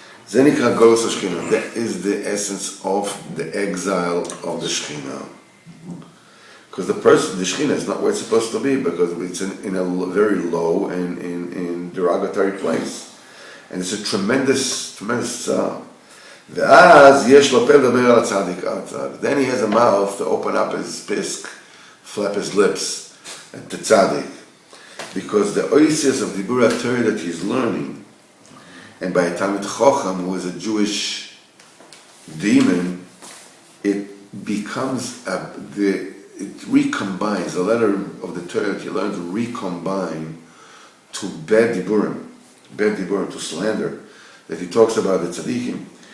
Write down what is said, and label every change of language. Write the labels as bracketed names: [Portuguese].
[Hebrew] זה נקרא גולוס השכינה. [English] That is the essence of the exile of the Shechina. Because the Shechina is not where it's supposed to be, because it's in a very low and in derogatory place. And it's a tremendous [Hebrew] ואז יש לו פה לדבר על הצדיק הצד. [English] Then he has a mouth to open up his pisk, flap his lips at the tzaddik. Because the oasis of Dibur HaTorah that he's learning, and by a Talmid Chacham who is a Jewish demon, it becomes, it recombines, the letter of the Torah that he learns to recombine to bad Diburim, to slander, that he talks about the tzaddikim.